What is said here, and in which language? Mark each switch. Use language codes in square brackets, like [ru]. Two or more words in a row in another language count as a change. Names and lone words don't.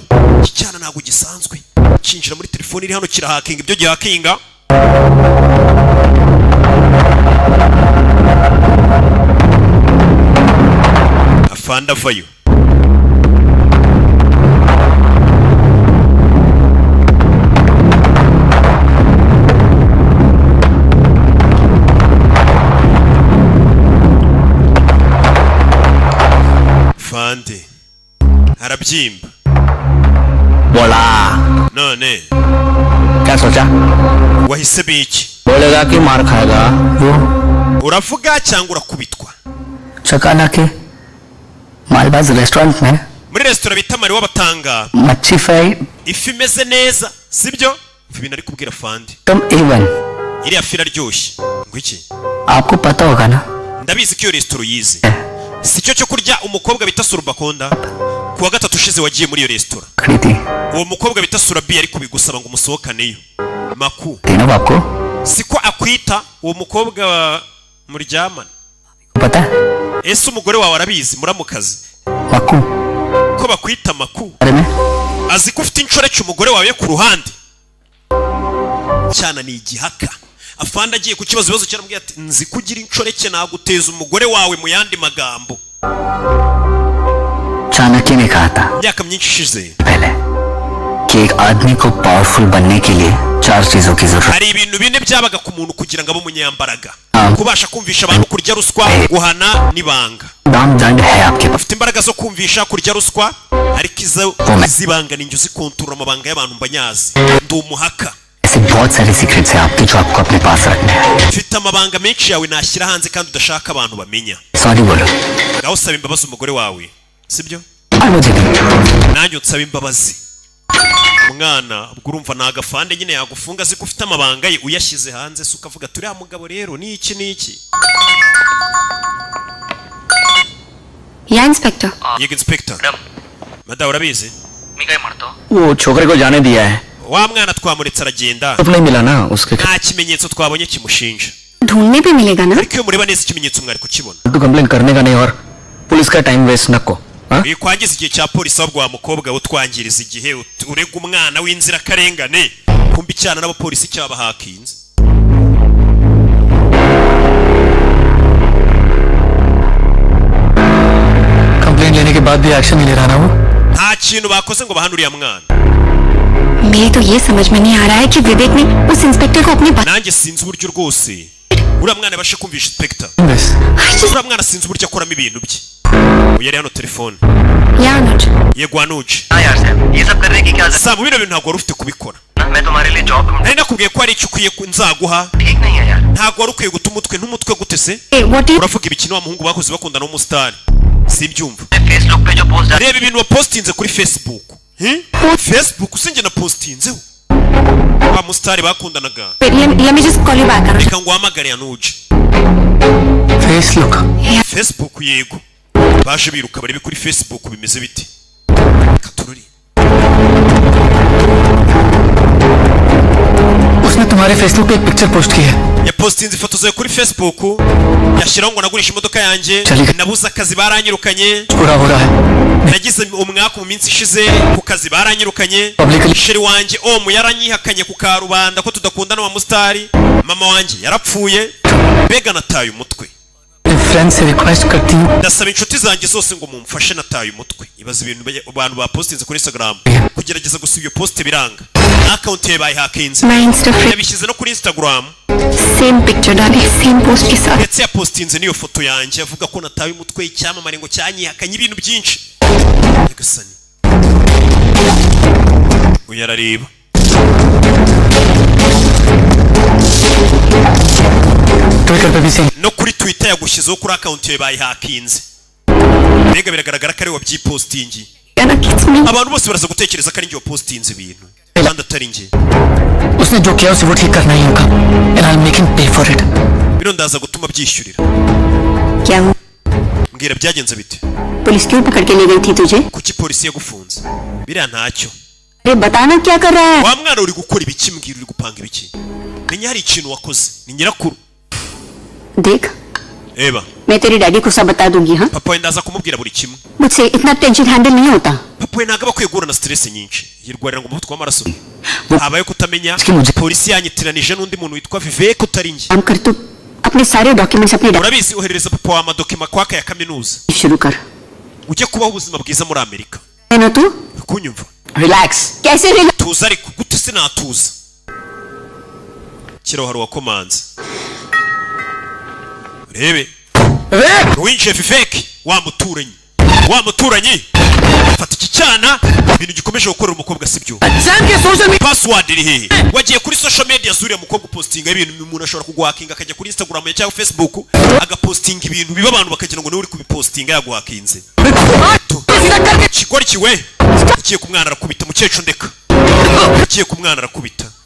[rw] iki cyana ntabwo gisanzwe cyinjira muri telefone iri hano kirahakinga ibyo gihakinga afande avayo fande arabyimba [hi] बोला [rw] none [hi] क्या सोचा [rw] wahise biki [hi] बोलेगा कि मार खाएगा वो [rw] uravuga cyangwa urakubitwa [hi] चकाना के मालबाज रेस्टोरेंट में [rw] muri resitora bita Mariwa batanga [hi] मच्छी फ्राई [rw] ifi imeze neza sibyo ibintu ari kubwira fande [hi] तुम इवन [rw] iriya fi iraryoshye ngo iki [hi] आपको पता होगा ना [rw] ndabizi ko iyo resitora uyizi si cyo cyo kurya umukobwa bita Surubakonda kuwa gatatu ushize wagiye muri iyo resitora uwo mukobwa bita Surabi ari kubigusaba ngo umusohokaneyo maku siko akwita uwo mukobwa muryamana [hi] pata [rw] ese umugore wawe arabizi muramukazi maku ko bakwita maku azi ko ufite inshoreke umugore wawe ku ruhande cyana ni igihaka afande agiye ku kibazo cyaramubwiye ati nzi kugira inshoreke naguteza umugore wawe mu yandi magambo [hi] चाणक्य ने कहा था [rw] imyaka myinshi ishize [hi] पहले कि एक आदमी को पावरफुल बनने के लिए 4 चीजों की जरूरत [rw] hari ibintu bine byabaga ku muntu kugira ngo abe umunyambaraga kubasha kumvisha abantu kurya ruswa guhana nibanga [hi] दाम दंड है आपके पास [rw] ufite imbaraga zo kumvisha kurya ruswa ariko izibanga ninjye uzikontorora amabanga y'abantu mbanyazi ndi umuhaka [hi] ऐसे बहुत सारे सीक्रेट्स हैं आपके जो आपको अपने पास रखने हैं [rw] ufite amabanga menshi yawe nashyira hanze kandi udashaka abantu bamenya [hi] सॉरी बोलो [rw] ngaho usaba imbabazi umugore wawe sibyo nanjye unsaba imbabazi umwana ubwo urumva nagafande nyine yagufunga azi ko ufite amabanga ye uyashyize hanze se ukavuga turiya mugabo rero ni iki [hi] या इंस्पेक्टर [rw] yego inspector madamu urabizi [hi] वो छोकरे को जाने दिया है [rw] wa mwana twamuretse aragenda [hi] तो नहीं मिला ना उसके [rw] nta kimenyetso twabonye kimushinja [hi] ढूंढने पे मिलेगा ना [rw] ariko iyo mureba neza ikimenyetso mwari kukibona [hi] तो कंप्लेन करने का नहीं और पुलिस का [en] time waste [hi] न को [rw] kwangiza igihe cya polisi ahubwo wa mukobwa utwangiriza igihe urega umwana w'inzirakarengane kumbi cyana n'abapolisi cyabahakinze [hi] कंप्लेन लेने के बाद भी एक्शन नहीं ले रहा ना वो [rw] nta kintu bakoze ngo bahane uriya mwana [hi] मेरी तो ये समझ में नहीं आ रहा है कि विवेक ने उस इंस्पेक्टर को अपनी [rw] nanjye sinzi uburyo rwose uriya mwana yabashe kumvisha inspector uriya mwana sinzi uburyo akoramo ibintu bye yari hano telefone yego anuj Sam bino bintu ntabwo wari ufite kubikora nari nakubwiye ko hari icyo ukwiye nzaguha ntabwo wari ukwiye guta umutwe n'umutwe gute se uravuga ibikino wa muhungu bakoze bakundana n'umusitari simbyumva reba ibintu wapostinze kuri Facebook Facebook usinjye na postinzeho wa musitari bakundanaga reka ngo uhamagare anuj Facebook yego baje biruka bari kuri Facebook bimeze biti katururi [hi] उसने तुम्हारे फेसबुक पे एक [en] picture post [hi] की है [rw] ya postinze ifoto zawe kuri Facebook yashyiraho ngo nagurisha imodoka yanjye nabuze akazi baranyirukanye [hi] पूरा हो रहा है [rw] nagize umwaka mu minsi ishize ku kazi baranyirukanye sheri wanjye omu yaranyihakanye ku karubanda ko tudakundana wa mustari mama wanjye yarapfuye bega nataye umutwe [hi] फ्रेंड से रिक्वेस्ट करती हूँ [rw] ndasaba inshuti zanjye zose ngo mumfashe nataye umutwe ibaza ibintu abantu bapostinze kuri Instagram kugerageza gusiba iyo post biranga account ye bayihakinze yabishyize no kuri Instagram [en] same picture [hi] डाली [en] same post [hi] के साथ [rw] ndetse yapostinze niyo foto yanjye avuga ko nataye umutwe icyamamare ngo cyanyihakanye ibintu byinshi yagasani uyarareba no kuri Twitter yagushyizeho kuri account ye bayihakinze mbega biragaragara ko ari wabyipostingi abantu bose baraza gutekereza ko ari njye wapostinze ibintu kandi atari njye [hi] उसने जो किया उसे वो ठीक करना ही होगा [en] and I'll make him pay for it [rw] bino ndaza gutuma byishyurira [hi] क्या हुआ [rw] mbwira byagenze bite [hi] पुलिस क्यों पकड़ के ले गई थी तुझे [rw] kuki polisi yagufunze biriya ntacyo [hi] ये बताना क्या कर रहा है? [rw] wa mwana uri gukora ibiki mbwira uri gupanga ibiki menya hari ikintu wakoze ni nyirakuru [hi] देख [rw] eba [hi] मैं तेरे डैडी को सब बता दूंगी हाँ [rw] papa we ndaza kumubwira buri kimwe [hi] मुझसे इतना [en] tension handle [hi] नहीं होता [rw] papa we ntabwo aba akwiye guhura na stress nyinshi yirwarira ngo umuvuduko w'amaraso habaye kutamenya polisi yanyitiranije n'undi muntu witwa Vivek utari njye [hi] काम कर तू अपने सारे डॉक्यूमेंट्स अपने [rw] urabizi oherereza papa wa amadokima kwaka ya kaminuza [hi] शुरू कर [rw] ujye kubaho ubuzima bwiza muri Amerika [hi] है ना तू [rw] kunyumva [hi] रिलैक्स कैसे रिलैक्स [rw] tuza ariko gute sinatuza kiro hari wakomanze rebe winjiye Vivek wa muturanyi fata iki cyana ibintu gikomeje gukorera umukobwa sibyo password iri hehe wagiye kuri [en] social media [rw] zuriya mukobwa postinga ibintu umuntu ashobora kuguhakinga akajya kuri Instagram cyangwa Facebook agapostinga ibintu biba abantu bakagira ngo niwe uri kubipostinga yaguhakinze kigori kiwe ugiye kumwana arakubita mukecuru ndeka ugiye kumwana arakubita